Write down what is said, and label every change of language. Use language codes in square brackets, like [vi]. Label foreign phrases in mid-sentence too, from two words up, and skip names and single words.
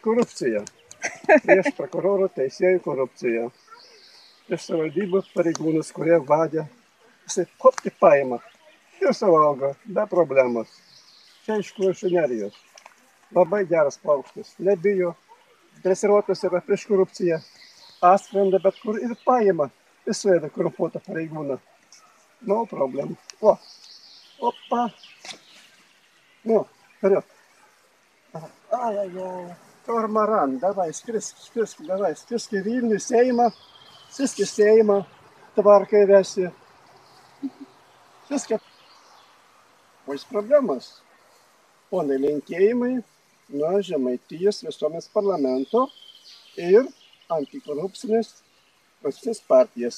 [lt] korupciją, prieš prokurorų teisėjų korupciją, prieš savivaldybės pareigūnus, kurie vadė, jisai kopti paima ir suvalgo be problemos. Čia iš Kuršių nerijos. Labai geras paukštis, nebijo, dresiruotas yra prieš korupciją, atskrenda bet kur ir paima, ir suėda korumpuotą pareigūną. [en] No problem. [lt] O, opa. [ru] Nu, vперед. Ай-яй-яй, корморан, давай, [lt] skrisk į Vilnių, Seimą, skrisk į Seimą, tvarką įvesi. Viską. O jis problemas. Ponai, linkėjimai nuo Žemaitijos visuomenės parlamento ir antikorupcinės partijas.